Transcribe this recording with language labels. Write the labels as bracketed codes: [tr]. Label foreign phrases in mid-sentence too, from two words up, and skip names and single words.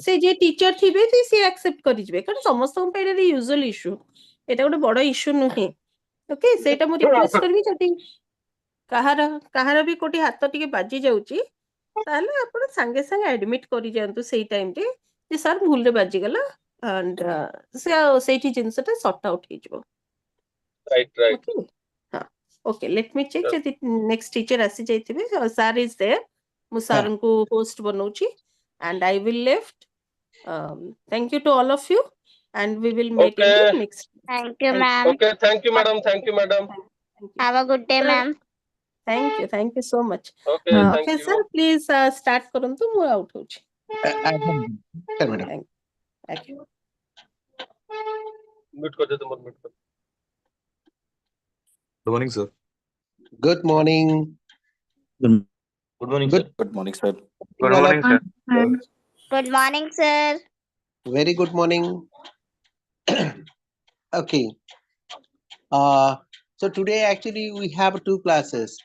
[or] ସେ ଯିଏ ଟିଚର ଥିବେ ସିଏ ଆକ୍ସେପ୍ଟ କରିଯିବେ କାରଣ ସମସ୍ତଙ୍କ ପାଇଁ ଏଇଟା [en] usual issue [or] ଏଇଟା ଗୋଟେ ବଡ ଇସ୍ୟୁ ନୁହେଁ ଓକେ ସେଇଟା ମୁଁ ରିକ୍ୱେଷ୍ଟ କରିବି ଯଦି କାହାର କାହାର ବି କୋଉଠି ହାତ ଟିକେ ବାଜି ଯାଉଛି ତାହେଲେ ଆପଣ ସାଙ୍ଗେ ସାଙ୍ଗେ ଆଡମିଟ କରିଯାଆନ୍ତୁ ସେଇ ଟାଇମରେ ଯେ ସାର୍ ଭୁଲରେ ବାଜିଗଲା ଆଣ୍ଡ ସେ ସେଇଠି ଜିନିଷଟା [en] sort out [or] ହେଇଯିବ [en] Right. okay ହଁ okay let me check ଯଦି next teacher [or] ଆସି ଯାଇଥିବେ [en] sir is there [or] ମୁଁ ସାର୍ଙ୍କୁ ହୋଷ୍ଟ ବନଉଛି [en] and I will left. Thank you to all of you, and we will meet in the Okay. next. Thank you, Thank you. ma'am. Okay. Thank you, madam. Thank you, madam. Thank you. Have a good day, Sir, ma'am. thank you so much. Okay. Thank Okay, you. sir, please start [or] କରନ୍ତୁ ମୁଁ [en] out ହଉଛି. Madam. Thank you. [hi] Mute कर दे तुम mute कर. [en] Good morning, sir. Good morning. Good morning, sir. Good morning, sir. Good morning, sir. Good morning, sir. Very good morning. Okay. So today actually we have two classes.